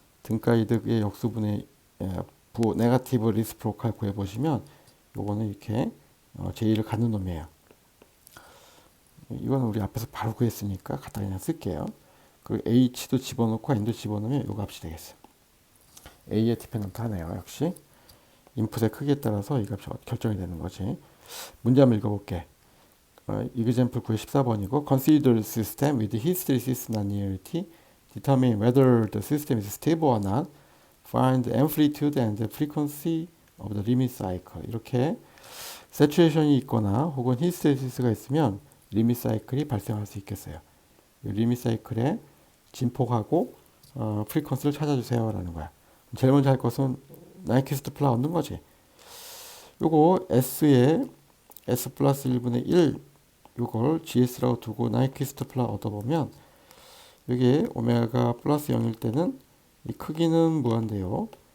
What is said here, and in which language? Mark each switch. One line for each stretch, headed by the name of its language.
Korean: 등가 이득의 역수분의 네가티브 리스프로칼 구해보시면 요거는 이렇게 제2를 갖는 놈이에요. 이거는 우리 앞에서 바로 구했으니까 갖다 그냥 쓸게요. 그리고 h도 집어넣고 n도 집어넣으면 요 값이 되겠어요. a의 디펜던트 하네요. 역시 인풋의 크기에 따라서 이 값이 결정이 되는 거지. 문제 한번 읽어볼게.
English: example 9의 14번이고 consider system with hysteresis nonlinearity, determine whether the system is stable or not, find amplitude and frequency of the limit cycle.
Korean: 이렇게 saturation이 있거나 혹은 히스테리시스가 있으면 리밋 사이클이 발생할 수 있겠어요. 리밋 사이클의 진폭하고 프리퀀스를 찾아주세요 라는 거야. 제일 먼저 할 것은 나이키스트 플라 얻는 거지. 요거 S에 S 플러스 1분의 1 요걸 GS라고 두고 나이키스트 플라 얻어보면 여기에 오메가 플러스 0일 때는 이 크기는 무한대요.